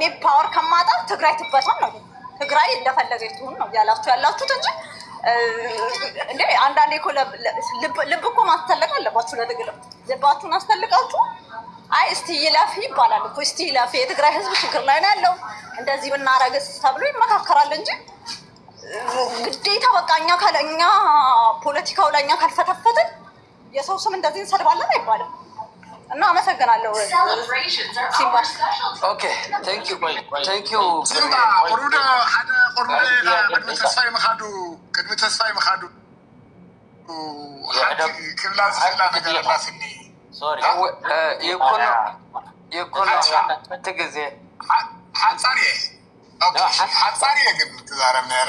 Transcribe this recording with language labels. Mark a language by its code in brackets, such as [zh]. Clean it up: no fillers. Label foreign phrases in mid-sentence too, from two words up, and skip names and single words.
[am] ፓወር ከማጣ ትግራይ ትበታን ነው። ትግራይ እንደፈለገች ትሁን ነው ያላችሁት እንጂ እንዴ አንዳንዴ እኮ ልብ እኮ ማስተለቅ አለባችሁ። ለትግል ልባችሁን አስተልቃችሁ አይ እስቲ ይለፍ ይባላል እኮ። እስቲ ይለፍ፣ የትግራይ ህዝብ ችግር ላይ ነው ያለው፣ እንደዚህ ብናረግስ ተብሎ ይመካከራል እንጂ ግዴታ በቃ እኛ ፖለቲካው ላይ እኛ ካልፈተፈትን የሰው ስም እንደዚህ እንሰድባለን አይባልም። እና አመሰግናለሁ ሲምባ። [en] okay thank you [ti] ሲምባ ቁሩዶ ሓደ ቁሩዶ ቅድሚ ተስፋይ መኻዱ ክብላ ዝኽእላ ነገር ኣላስኒ ሶሪ ይኩኖ ትግዜ ሓፃር እየ ግን ትዛረብ ነረ